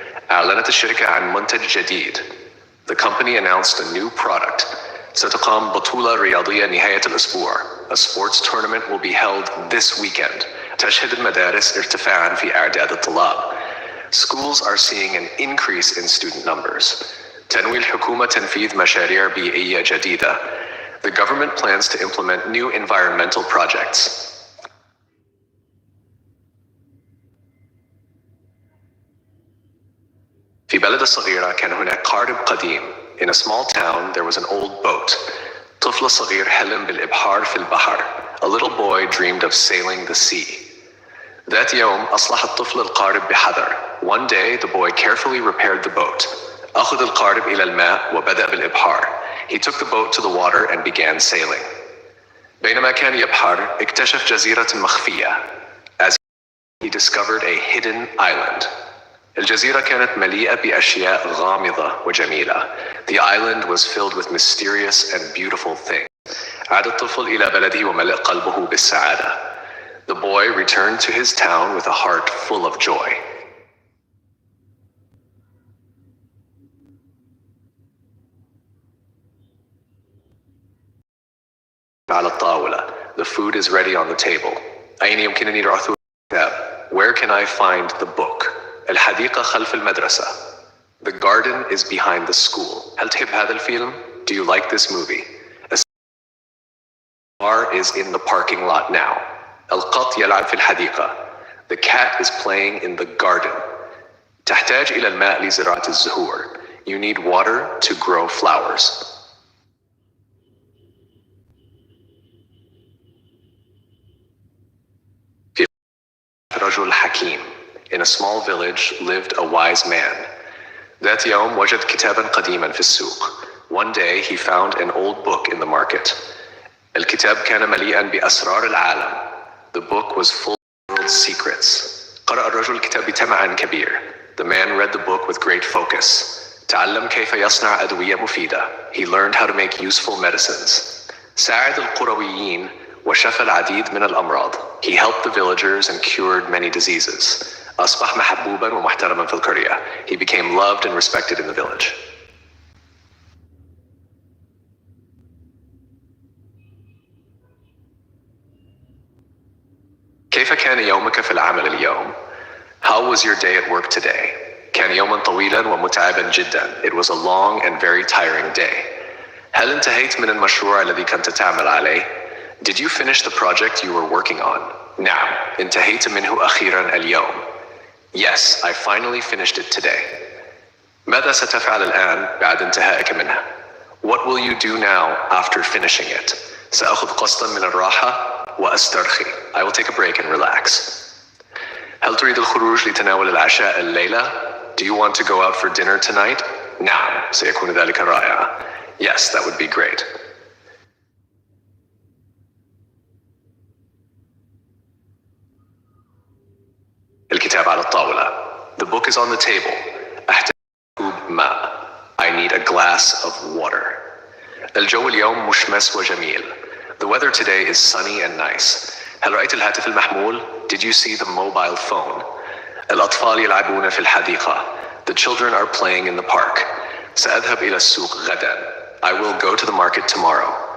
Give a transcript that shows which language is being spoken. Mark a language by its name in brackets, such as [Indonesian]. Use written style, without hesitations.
[Arabic] أعلنت الشركة عن منتج جديد. [English] The company announced a new product. [Arabic] ستقام بطولة رياضية نهاية الأسبوع. [English] A sports tournament will be held this weekend. [Arabic] تشهد المدارس ارتفاعا في أعداد الطلاب. [English] Schools are seeing an increase in student numbers. [Arabic] تنوي الحكومة تنفيذ مشاريع بيئية جديدة. [English] The government plans to implement new environmental projects. [Arabic] في بلدة صغيرة كان هناك قارب قديم. [English] In a small town there was an old boat. [Arabic] طفل صغير حلم بالإبحار في البحر. [English] A little boy dreamed of sailing the sea. [Arabic] ذات يوم أصلح الطفل القارب بحذر. [English] One day the boy carefully repaired the boat. [Arabic] أخذ القارب إلى الماء وبدأ بالإبحار. [English] He took the boat to the water and began sailing. [Arabic] بينما كان يبحر اكتشف جزيرة مخفية. [English] As he discovered a hidden island. [Arabic] الجزيرة كانت مليئة بأشياء غامضة وجميلة. [English] The island was filled with mysterious and beautiful things. [Arabic] عاد الطفل إلى بلده وملأ قلبه بالسعادة. [English] The boy returned to his town with a heart full of joy. [Arabic] على الطاولة. [English] The food is ready on the table. [Arabic] أين يمكنني رؤية الكتاب? [English] Where can I find the book? [Arabic] الحديقة خلف المدرسة. [English] The garden is behind the school. [Arabic] هل تحب هذا الفيلم? [English] Do you like this movie? The car is in the parking lot now. [Arabic] القط يلعب في الحديقة. [English] The cat is playing in the garden. [Arabic] تحتاج إلى الماء لزراعة الزهور. [English] You need water to grow flowers. [Arabic] رجل حكيم. [English] In a small village lived a wise man. [Arabic] ذات يوم وجد كتابا قديما في السوق. [English] One day he found an old book in the market. [Arabic] الكتاب كان مليئا بأسرار العالم. [English] The book was full of world secrets. [Arabic] قرأ الرجل الكتاب بتمع كبير. [English] The man read the book with great focus. [Arabic] تعلم كيف يصنع أدوية مفيدة. [English] He learned how to make useful medicines. [Arabic] ساعد القرويين وشفى العديد من الأمراض. [English] He helped the villagers and cured many diseases. [Arabic] أصبح محبوبا ومحترما في القرية. [English] He became loved and respected in the village. [Arabic] كيف كان يومك في العمل اليوم? [English] How was your day at work today? [Arabic] كان يوما طويلا ومتعبا جدا. [English] It was a long and very tiring day. [Arabic] هل انتهيت من المشروع الذي كنت تعمل عليه? [English] Did you finish the project you were working on? [Arabic] نعم، انتهيت منه أخيرا اليوم. [English] Yes, I finally finished it today. [Arabic] ماذا ستفعل الآن بعد انتهائك منه? [English] What will you do now after finishing it? [Arabic] سأخذ قسطا من الراحة وأسترخي. [English] I will take a break and relax. [Arabic] هل تريد الخروج لتناول العشاء الليلة? [English] Do you want to go out for dinner tonight? [Arabic] نعم، سيكون ذلك رائعا. [English] Yes, that would be great. [Arabic] الكتاب على الطاولة. [English] The book is on the table. [Arabic] أحتاج كوب ماء. [English] I need a glass of water. [Arabic] الجو اليوم مشمس وجميل. [English] The weather today is sunny and nice. [Arabic] هل رأيت الهاتف المحمول? [English] Did you see the mobile phone? [Arabic] الأطفال يلعبون في الحديقة. [English] The children are playing in the park. [Arabic] سأذهب إلى السوق غدا. [English] I will go to the market tomorrow.